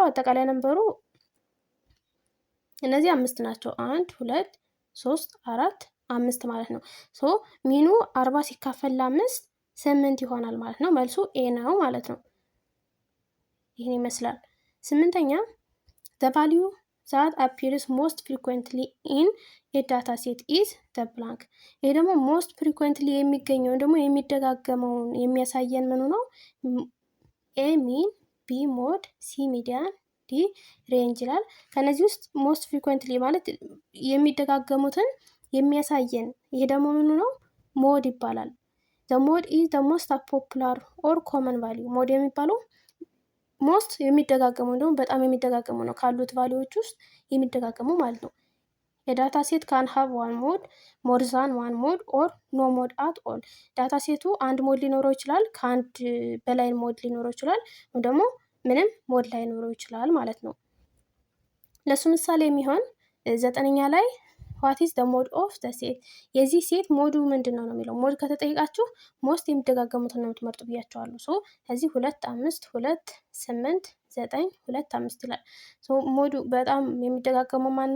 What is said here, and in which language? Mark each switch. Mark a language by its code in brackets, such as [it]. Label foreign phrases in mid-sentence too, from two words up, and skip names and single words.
[am] አጠቃላይ ነንበሩ እነዚህ 5 ናቸው። 1 2 3 4 5 ማለት ነው። ሶ ሚኑ 40 ሲካፈል ለ5 8 ይሆናል ማለት ነው። መልሱ ኤ ነው ማለት ነው። ይህን ይመስላል። ስምንተኛ [en] the value that appears most frequently in a data set is the blank። [am] ይሄ ደግሞ [en] most frequently [am] የሚገኘው ደግሞ የሚደጋገመውን የሚያሳየን ምኑ ነው? [en] A mean፣ B mode፣ C median፣ D range [am] ይላል። ከነዚህ ውስጥ [en] most frequently [am] ማለት የሚደጋገሙትን የሚያሳየን ይሄ ደግሞ ምኑ ነው? ሞድ ይባላል። [en] the mode is the most popular or common value። [am] ሞድ የሚባለው ሞስት የሚደጋገሙ እንደውም በጣም የሚደጋገሙ ነው። ካሉት ቫሊዎች ውስጥ የሚደጋገሙ ማለት ነው። [en] the data set can have one mode more than one mode or no mode at all። ዳታ ሴቱ አንድ [am] ሞድ ሊኖረው ይችላል፣ ከአንድ በላይ ሞድ ሊኖረው ይችላል፣ ወይም ደግሞ ምንም ሞድ ላይኖረው ይችላል ማለት ነው። ለሱ ምሳሌ የሚሆን 9ኛ ላይ [en] what is the mode of the set። [am] የዚህ ሴት ሞዱ ምንድን ነው የሚለው። ሞድ ከተጠይቃችሁ ሞስት የሚደጋገሙትን ነው የምትመርጡ ብያቸዋለሁ። ሶ እዚህ 2 5 2 8 9 2 5 ይላል። ሶ ሞዱ በጣም የሚደጋገመው ማን ነው?